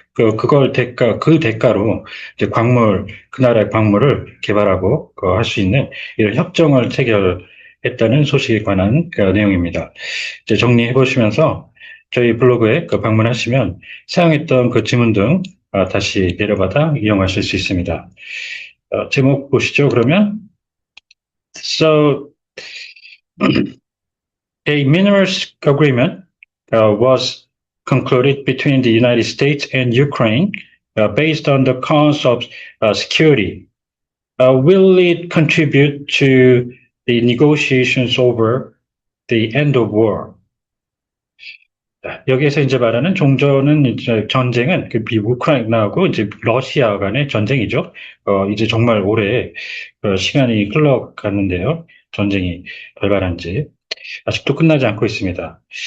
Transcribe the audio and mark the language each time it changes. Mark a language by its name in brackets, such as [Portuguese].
[Korean] 그 대가로 이제 그 나라의 광물을 개발하고 할 수 있는 이런 협정을 체결했다는 소식에 관한 내용입니다. 이제 정리해 보시면서 저희 블로그에 방문하시면 사용했던 그 지문 등 다시 내려받아 이용하실 수 있습니다. 제목 보시죠, 그러면. [English] So, a minerals agreement was concluded between the United States and Ukraine based on the cause of security. Will it contribute to the negotiations over the end of war? [Korean] 여기에서 이제 말하는 종전은 이제 전쟁은 우크라이나하고 이제 러시아 간의 전쟁이죠. 이제 정말 오래 시간이 흘러갔는데요. 전쟁이 발발한 지. 아직도 끝나지 않고 있습니다.